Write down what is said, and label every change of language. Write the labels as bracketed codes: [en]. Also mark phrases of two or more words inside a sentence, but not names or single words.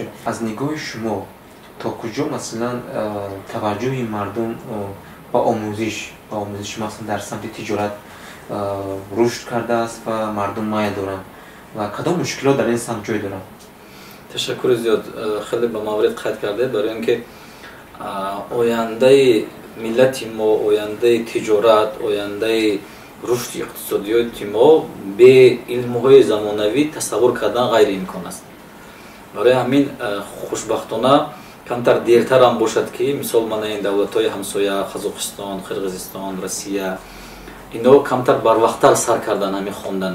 [fa] از نگاه شما تا کجا مثلا توجه مردم با آموزش مثلا در سمت تجارت رشد کرده است و مردم مایل دارند و کدام مشکلات در این سمت جای دارند؟ تشکر زیاد. خیلی به مورد قید کرده. برای اینکه آینده [tg] миллати мо, ояндаи тиҷорат, ояндаи рушди иқтисодиёти мо бе илмҳои замонавӣ тасаввур кардан ғайриимкон аст. барои ҳамин хушбахтона камтар дертарам бошад ки мисол мана ин давлатҳои ҳамсоя Қазоқистон, Қирғизистон, Россия ино камтар барвақттар сар кардан ҳамин хондана.